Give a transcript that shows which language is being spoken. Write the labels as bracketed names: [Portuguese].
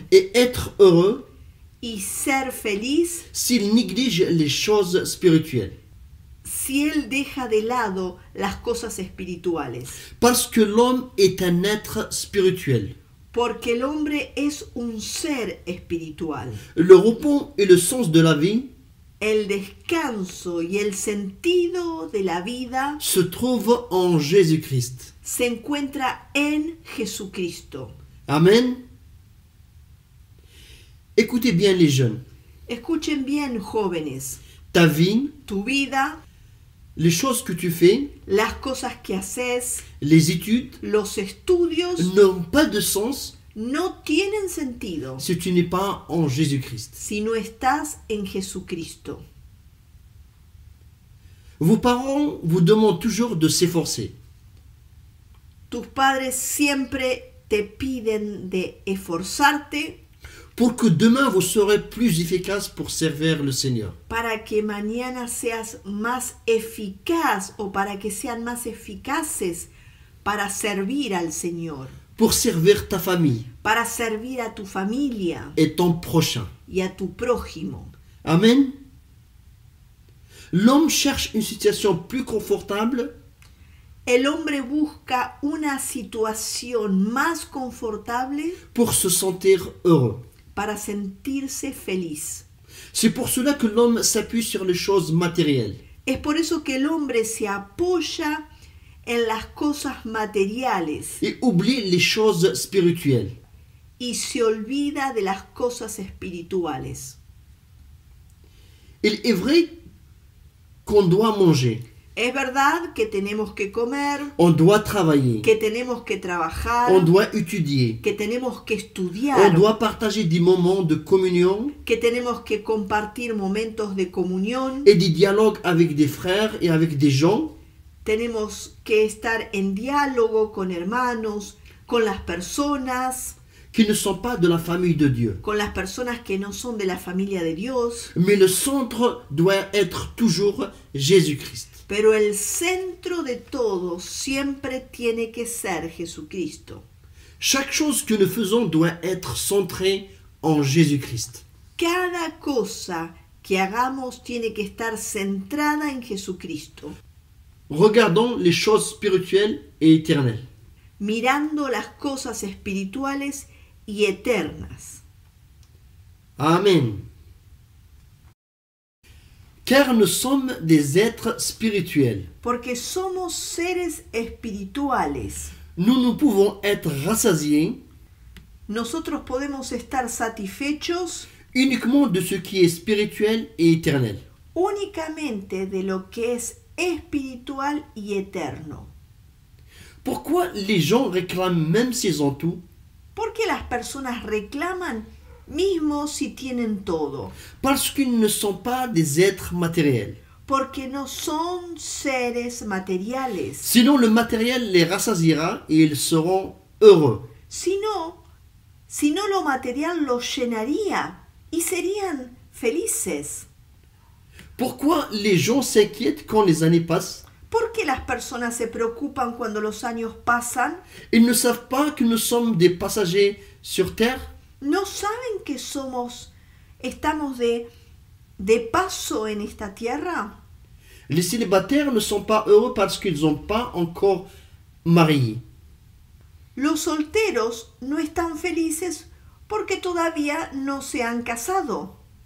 [French] et être heureux [Spanish] y ser feliz [French] s'il néglige les choses spirituelles. [Spanish] si él deja de lado las cosas espirituales. [French] Parce que l'homme est un être spirituel. [Spanish] Porque el hombre es un ser espiritual. [French] Le repos et le sens de la vie [Spanish] El descanso y el sentido de la vida [French] se trouvent en Jésus-Christ. [Spanish] se encuentra en Jesucristo. Amen. [French] Écoutez bien les jeunes. [Spanish] Escuchen bien, jóvenes, [French] Ta vie, [Spanish] tu vida, [French] les choses que tu fais, [Spanish] las cosas que haces, [French] les études [Spanish] los estudios [French] n'ont pas de sens [Spanish] no tienen sentido [French] si tu n'es pas en Jésus-Christ. [Spanish] si no estás en Jesucristo. [French] Vos parents vous demandent toujours de s'efforcer. [Spanish] Tus padres siempre te piden de esforzarte [French] pour que demain vous serez plus efficace pour servir le Seigneur. [Spanish] para que mañana seas más eficaz o para que sean más eficaces para servir al Señor, [French] Pour servir ta famille [Spanish] para servir a tu familia [French] et ton prochain. [Spanish] y a tu prójimo. Amen. [French] L'homme cherche une situation plus confortable [Spanish] El hombre busca una situación más confortable [French] pour se sentir heureux. [Spanish] para sentirse feliz. [French] C'est pour cela que l'homme s'appuie sur les choses matérielles. [Spanish] Es por eso que el hombre se apoya en las cosas materiales [French] Et oublie les choses spirituelles. [Spanish] y se olvida de las cosas espirituales. [French] Il est vrai qu'on doit manger, [Spanish] Es verdad que tenemos que comer, [French] on doit travailler, [Spanish] que tenemos que trabajar, [French] on doit étudier, [Spanish] que tenemos que [French] on [Spanish] estudiar, [French] doit partager des moments de communion [Spanish] que tenemos que compartir momentos de comunión, [French] et des dialogues avec des frères et avec des gens [Spanish] tenemos que estar en diálogo con hermanos, con las personas, [French] qui ne sont pas de la famille de Dieu. [Spanish] con las personas que no son de la familia de Dios, [French] Mais le centre doit être toujours Jésus-Christ. [Spanish] pero el centro de todo siempre tiene que ser Jesucristo. [French] Chaque chose que nous faisons doit être centrée en Jésus-Christ. [Spanish] Cada cosa que hagamos tiene que estar centrada en Jesucristo, [French] Regardons les choses spirituelles et éternelles. [Spanish] mirando las cosas espirituales y eternas. Amen. [French] Car nous sommes des êtres spirituels. [Spanish] Porque somos seres espirituales. [French] Nous pouvons être rassasiés [Spanish] Nosotros podemos estar satisfechos [French] uniquement de ce qui est spirituel et éternel. [Spanish] únicamente de lo que es espiritual y eterno. [French] Pourquoi les gens réclament même s'ils ont tout? [Spanish] ¿Por qué las personas reclaman mismo si tienen todo? [French] Parce qu'ils ne sont pas des êtres matériels. [Spanish] Porque no son seres materiales. [French] Sinon le matériel les rassasiera et ils seront heureux. [Spanish] Si no lo material los llenaría y serían felices. [French] Pourquoi les gens s'inquiètent quand les années passent? [Spanish] ¿Por qué las personas se preocupan cuando los años pasan? [French] Ils ne savent pas que nous sommes des passagers sur terre? [Spanish] ¿No saben que estamos de paso en esta tierra? [French] Les célibataires ne sont pas heureux parce qu'ils n'ont pas encore marié. [Spanish] Los solteros no están felices porque todavía no se han casado.